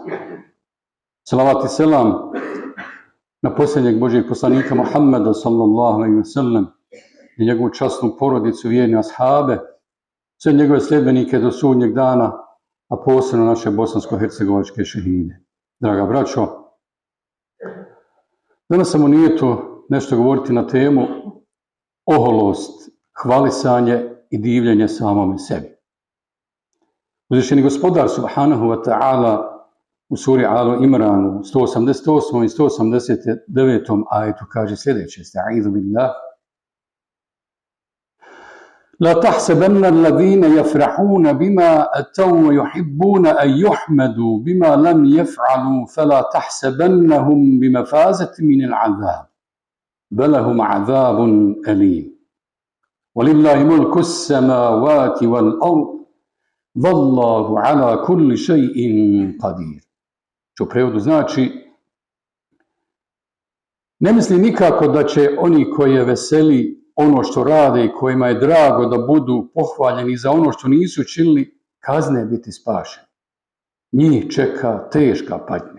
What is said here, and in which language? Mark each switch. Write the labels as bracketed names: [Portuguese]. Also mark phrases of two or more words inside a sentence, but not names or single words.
[Bosnian] Salavat i selam na posljednjeg Božijeg poslanika Muhammeda [Arabic] صلى الله عليه وسلم [Bosnian] i njegovu časnu porodicu, vjerne ashabe, sve njegove sljedbenike do sudnjeg dana, a posebno naše bosansko-hercegovačke šehide. Draga braćo, danas sam u nijetu nešto govoriti na temu oholost, hvalisanje i divljenje samome sebi. Uzvišeni gospodar [Arabic] سبحانه وتعالى [Bosnian] u suri Alu Imranu 188. i 189. ajetu kaže sljedeće: [Arabic] أستعيذ بالله. لا تحسبن الذين يفرحون بما أتوا ويحبون أن يحمدوا بما لم يفعلوا فلا تحسبنهم بمفازة من العذاب بل لهم عذاب أليم. ولله ملك السماوات والأرض والله على كل شيء قدير. [Bosnian] Što u prevodu znači, ne misli nikako da će oni koje veseli ono što rade i kojima je drago da budu pohvaljeni za ono što nisu činili, kazne biti spašeni. Njih čeka teška patnja.